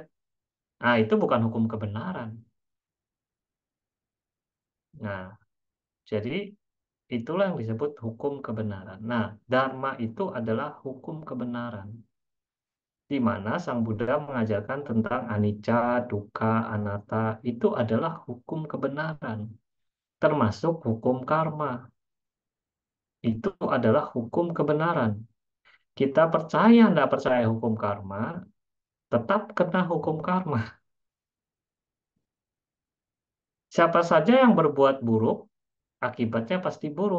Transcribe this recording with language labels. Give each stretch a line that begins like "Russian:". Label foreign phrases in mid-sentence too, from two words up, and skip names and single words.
Indonesian: Nah, itu bukan hukum kebenaran. Nah, jadi itulah yang disebut hukum kebenaran. Nah, Dharma itu adalah hukum kebenaran, di mana Sang Buddha mengajarkan tentang
Pali: anicca, dukkha, anatta,
Indonesian: itu adalah hukum kebenaran, termasuk hukum karma. Itu adalah hukum kebenaran. Kita percaya tidak percaya hukum karma, tetap kena hukum karma. Siapa saja yang berbuat buruk, akibatnya pasti buruk.